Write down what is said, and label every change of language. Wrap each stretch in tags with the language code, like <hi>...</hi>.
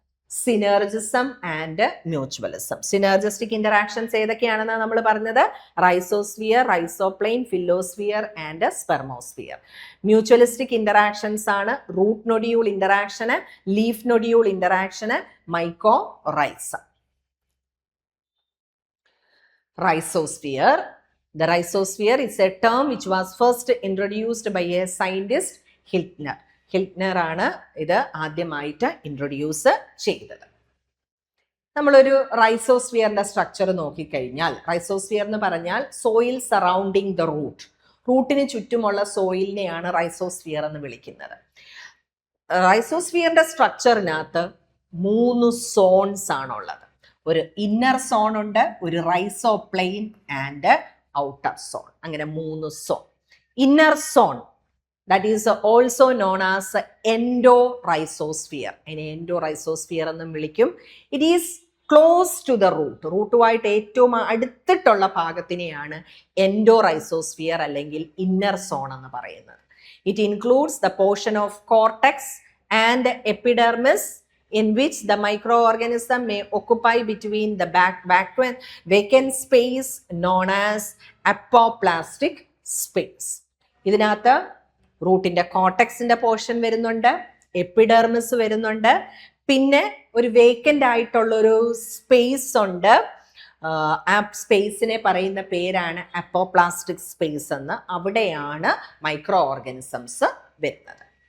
<ml>Synergism and mutualism. Synergistic interactions ഏതൊക്കെയാണെന്നാണ് നമ്മൾ പറഞ്ഞത്? Rhizosphere, റൈസോപ്ലെയിൻ, ഫില്ലോസ്ഫിയർ and സ്പെർമോസ്ഫിയർ. മ്യൂച്വലിസ്റ്റിക് interactions ആണ് root nodule interaction, leaf nodule interaction, മൈക്കോറൈസം.</ml> <en>Rhizosphere. The rhizosphere is a term which was first introduced by a scientist, Hiltner.</en> <ml>ഹിൽറ്റ്നർ ആണ് ഇത് ആദ്യമായിട്ട് introduce ചെയ്തത്. നമ്മളൊരു റൈസോസ്ഫിയറിന്റെ structure നോക്കിക്കഴിഞ്ഞാൽ, rhizosphere എന്ന് പറഞ്ഞാൽ സോയിൽ സറൗണ്ടിങ് ദ റൂട്ട്, റൂട്ടിന് ചുറ്റുമുള്ള സോയിലിനെയാണ് റൈസോസ്ഫിയർ എന്ന് വിളിക്കുന്നത്. റൈസോസ്ഫിയറിന്റെ സ്ട്രക്ചറിനകത്ത് 3 സോൺസ് ആണുള്ളത്. ഒരു ഇന്നർ സോൺ ഉണ്ട്, ഒരു റൈസോപ്ലെയിൻ ആൻഡ് ഔട്ടർ സോൺ, അങ്ങനെ 3 zone. Inner zone,</ml> <en>that is also known as endorhizosphere.</en> <ml>അതിനെ endorhizosphere എന്നും വിളിക്കും.</ml> <en>It is close to the root.</en> <ml>റൂട്ടുമായിട്ട് ഏറ്റവും അടുത്തിട്ടുള്ള ഭാഗത്തിനെയാണ് endorhizosphere അല്ലെങ്കിൽ ഇന്നർ സോൺ എന്ന് പറയുന്നത്.</ml> <en>It includes the portion of cortex and epidermis in which the microorganism may occupy between the vacant space known as apoplastic space.</en> <ml>ഇതിനകത്ത് റൂട്ടിന്റെ കോർട്ടെക്സിന്റെ portion വരുന്നുണ്ട്, epidermis വരുന്നുണ്ട്, പിന്നെ ഒരു vacant ആയിട്ടുള്ള ഒരു സ്പേസ് ഉണ്ട്. ആ സ്പേസിനെ പറയുന്ന പേരാണ് അപ്പോപ്ലാസ്റ്റിക് സ്പേസ് എന്ന്. അവിടെയാണ് മൈക്രോ ഓർഗാനിസംസ് വരുന്നത്.</ml>